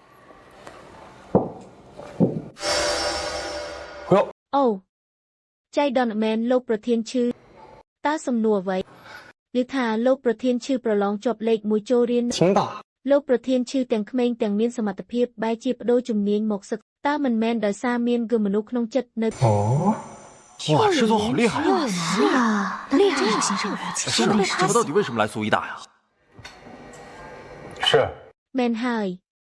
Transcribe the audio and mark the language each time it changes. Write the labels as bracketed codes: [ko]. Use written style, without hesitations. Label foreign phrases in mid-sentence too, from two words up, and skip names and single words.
[km] អូចៃដន្យមែនលោកប្រធានឈឺតើសំណួរអ្វីឬថាលោកប្រធានឈឺប្រឡងជាប់លេខ1ចូលរៀនលោកប្រធានឈឺទាំងក្មេងទាំងមានសមត្ថភាពបែរជាបដូរជំនាញមកសិក្សាតើមិនមែនដោយសារមានគឺមនុស្សក្នុងចិត្តនៅ [zh] 哇师座好厉害啊厉害真是心上人师傅到底为什么来苏医大呀是 [km] មែនហើយ